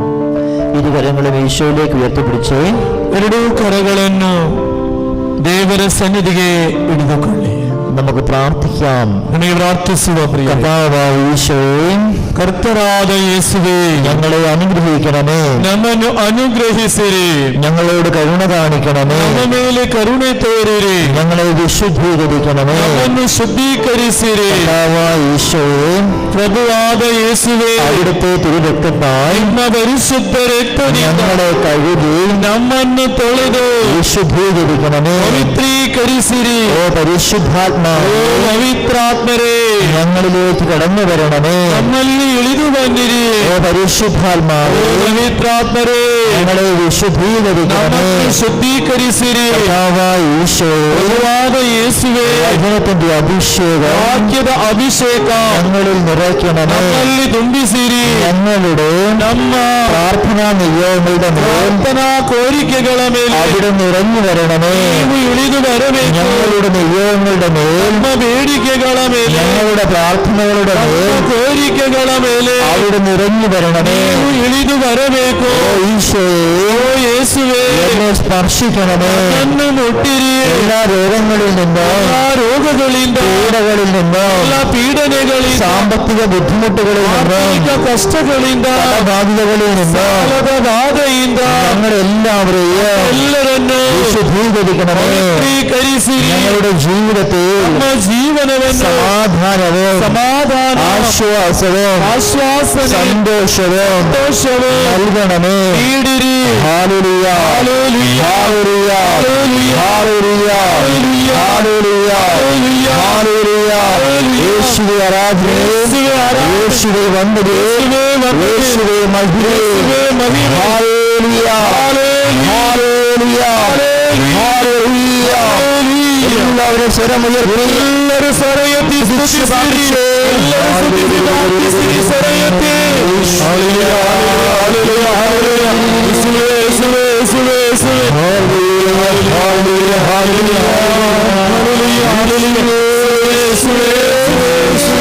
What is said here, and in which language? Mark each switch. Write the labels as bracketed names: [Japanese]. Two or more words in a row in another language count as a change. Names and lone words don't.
[Malayalam] ഇരു കരങ്ങളും ഈശോയിലേക്ക് ഉയർത്തിപ്പിടിച്ച് [Kannada] ಎರಡೂ ಕರಗಳನ್ನು ದೇವರ ಸನ್ನಿಧಿಗೆ ಹಿಡಿದುಕೊಳ್ಳಿ. [Malayalam] നമുക്ക് പ്രാർത്ഥിക്കാം. [Kannada] ನನಗೆ ಪ್ರಾರ್ಥಿಸುವ ಪ್ರಿಯ [Malayalam] കർത്താവായ ഈശോയേ, [Kannada] ಕರ್ತರಾದ ಯೇಸುವೇ, [Malayalam] ഞങ്ങളെ അനുഗ്രഹിക്കണമേ. [Kannada] ನಮ್ಮನ್ನು ಅನುಗ್ರಹಿಸಿರಿ. [Malayalam] ഞങ്ങളോട് കരുണ കാണിക്കണമേ. [Kannada] ನಮ್ಮ ಮೇಲೆ ಕರುಣೆ ತೋರಿರಿ. [Malayalam] ഞങ്ങളെ വിശുദ്ധീകരിക്കണമേ. [Kannada] ನಮ್ಮನ್ನು ಶುದ್ಧೀಕರಿಸಿರಿ. [Malayalam] കർത്താവായ ഈശോയേ, [Kannada] ಪ್ರಭುವಾದ ಯೇಸುವೇ, [Malayalam] അവിടുത്തെ തിരുരക്തത്താൽ [Kannada] ನಿಮ್ಮ ಪರಿಶುದ್ಧ ರಕ್ತದಿಂದ [Malayalam] ഞങ്ങളെ കഴുകി [Kannada] ನಮ್ಮನ್ನು ತೊಳೆದು [Malayalam] വിശുദ്ധീകരിക്കണമേ. [Kannada] ಪವಿತ್ರೀಕರಿಸಿರಿ. [Malayalam] ഓ പരിശുദ്ധാത്മാ, [Kannada] ಓ ಪವಿತ್ರಾತ್ಮರೇ, [Malayalam] ഞങ്ങളിലേക്ക് കടന്നു വരണമേ. [Kannada] ನಮ್ಮಲ್ಲಿ ಇಳಿದು ಬಂದಿರಿ. [Malayalam] ഓ പരിശുദ്ധാത്മാവേ, [Kannada] ಓ ಪವಿತ್ರಾತ್ಮರೇ, [Malayalam] ഞങ്ങളെ വിശുദ്ധീകരിക്കണമേ. [Kannada] ನಮ್ಮನ್ನು ಶುದ್ಧೀಕರಿಸಿರಿ. [Malayalam] കർത്താവായ ഈശോയേ, [Kannada] ಪ್ರಭುವಾದ ಯೇಸುವೇ, [Malayalam] വചനത്തിന്റെ അഭിഷേകം [Kannada] ವಾಕ್ಯದ ಅಭಿಷೇಕ [Malayalam] ഞങ്ങളിൽ നിറയ്ക്കണമേ. [Kannada] ನಮ್ಮಲ್ಲಿ ತುಂಬಿಸಿರಿ. [Malayalam] ഞങ്ങളുടെ [Kannada] ನಮ್ಮ [Malayalam] പ്രാർത്ഥനാ നിയോഗങ്ങളുടെ മേൽ [Kannada] ಪ್ರಾರ್ಥನಾ ಕೋರಿಕೆಗಳ ಮೇಲೆ [Malayalam] അവിടുന്ന് ഇറങ്ങി വരണമേ. [Kannada] ನೀವು ಇಳಿದು ಬರಬೇಕು. [Malayalam] ഞങ്ങളുടെ നിയോഗങ്ങളുടെ മേൽ, [Kannada] ನಮ್ಮ ಬೇಡಿಕೆಗಳ ಮೇಲೆ, [Malayalam] ഞങ്ങളുടെ പ്രാർത്ഥനകളുടെ [Kannada] ನಮ್ಮ [Malayalam] മേൽ [Kannada] ಕೋರಿಕೆಗಳ ಮೇಲೆ [Malayalam] അവിടുന്ന് ഇറങ്ങി വരണമേ. [Kannada] ನೀವು ಇಳಿದು ಬರಬೇಕು. [Malayalam] ഓ ഈശോയേ, [Kannada] ಓ ಯೇಸುವೇ, [Malayalam] എന്നെ സ്പർശിക്കണമേ. [Kannada] ನನ್ನನ್ನು ಮುಟ್ಟಿರಿ. [Malayalam] എല്ലാ രോഗങ്ങളിൽ നിന്നും, [Kannada] ಎಲ್ಲ ರೋಗಗಳಿಂದ, [Malayalam] പീഡകളിൽ നിന്നും, [Kannada] ಎಲ್ಲ ಪೀಡನೆಗಳಿಂದ [Malayalam] സാമ്പത്തിക ബുദ്ധിമുട്ടുകളിൽ [Kannada] ಆರ್ಥಿಕ [Malayalam] നിന്ന് [Kannada] ಕಷ್ಟಗಳಿಂದ [Malayalam] ബാധ്യതകളിൽ നിന്ന് [Kannada] ಸಾಲದ ಬಾಧೆಯಿಂದ [Malayalam] ഞങ്ങളെല്ലാവരെയും [Kannada] ಎಲ್ಲರನ್ನು [Malayalam] വിശുദ്ധീകരിക്കണമേ. [Kannada] ಶುದ್ಧೀಕರಿಸಿ [Malayalam] ഞങ്ങളുടെ ജീവിതത്തെ [Kannada] ನಮ್ಮ ಜೀವನವನ್ನು [Malayalam] സമാധാനവും [Kannada] ಸಮಾಧಾನ [Malayalam] ആശ്വാസവും [Kannada] ಆಶ್ವಾಸನೆ [Malayalam] സന്തോഷവും [Kannada] ಸಂತೋಷವೇ [Malayalam] നൽകണമേ. [Kannada] ನೀಡಿರಿ. [Malayalam] ഹല്ലേലൂയ, ഹല്ലേലൂയ, ഹല്ലേലൂയ, ഹല്ലേലൂയ, ഹല്ലേലൂയ, ഹല്ലേലൂയ, ഹല്ലേലൂയ, ഹല്ലേലൂയ. യേശുവേ ആരാധന, യേശുവേ ആരാധന, യേശുവേ വന്ദനം, യേശുവേ വന്ദനം, യേശുവേ മഹിമ, യേശുവേ മഹിമ. ഹല്ലേലൂയ, ഹല്ലേലൂയ, ഹല്ലേലൂയ. എല്ലാവരും സ്വരമുയർത്തി, [Kannada] ಎಲ್ಲರೂ ಸ್ವರಯತಿ ಸ್ತುತಿಸಿರಿ. ಎಲ್ಲರೂ ಸ್ತುತಿಸಿ ಪ್ರಾರ್ಥಿಸಿರಿ. ಸ್ವರಯತಿ. ಹಲ್ಲೆಲೂಯ, ಹಲ್ಲೆಲೂಯ, ಹಲ್ಲೆಲೂಯ. ಯೇಸುವೇ, ಯೇಸುವೇ, ಯೇಸುವೇ, ಯೇಸುವೇ. [Malayalam] ഹല്ലേലൂയ, ഹല്ലേലൂയ, ഹല്ലേലൂയ, [Kannada] ಹಲ್ಲೆಲೂಯ, ಹಲ್ಲೆಲೂಯ. ಯೇಸುವೇ, ಯೇಸುವೇ, ಯೇಸುವೇ.